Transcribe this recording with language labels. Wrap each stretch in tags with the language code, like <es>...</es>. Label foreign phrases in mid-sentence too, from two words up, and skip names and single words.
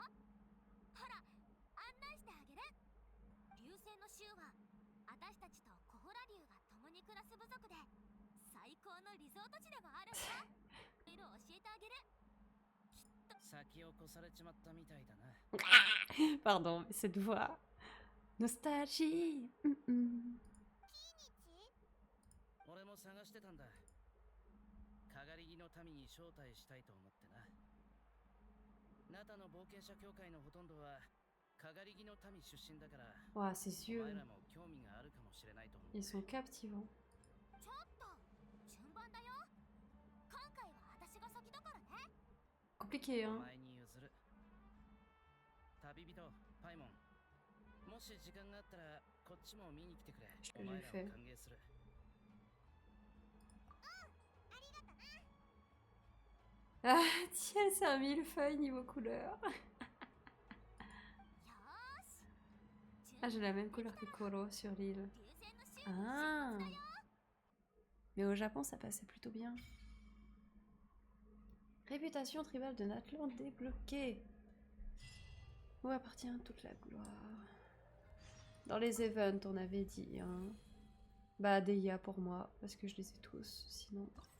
<ja>ほら案内してあげる。流星の州は私たちとコホラ竜が共に暮らす部族で最高のリゾート地でもあるんだ。いろいろ教えてあげる。きっと先を越されちまったみたいだな。</ja> <fr>Pardon, mais cette voix. Nostalgie.</fr> <ja>俺も探してたんだ。かがり木の民に招待したいと思ってな。ナタの冒険者協会のほとんどはかがり木の民出身だから、</ja> <fr>Ouah, ses</fr> <ja>お前</ja> <fr>yeux,</fr> <ja>らも興味があるかもしれないと思う。</ja> <fr>ils sont captivants.</fr> <ja>ちょっと順番だよ。今回は私が先だからね。</ja> <fr>Compliqué,</fr> <ja>お</ja> <fr>hein?</fr> <ja>前に譲る。旅人パイモン、もし時間があったらこっちも見に来てくれ。お前らを歓迎する。</ja> <fr>Ah, tiens, c'est un millefeuille niveau couleur.</fr> <ja>よーし。</ja> <fr>Ah, j'ai la même couleur que Koro sur l'île.</fr> <ja>流星の州</ja> <fr>Ah! Mais au Japon, ça passait plutôt bien. Réputation tribale de Natlan débloquée. Où appartient toute la gloire? Dans les events, on avait dit, hein. Bah, Deia pour moi, parce que je les ai tous, sinon...</fr>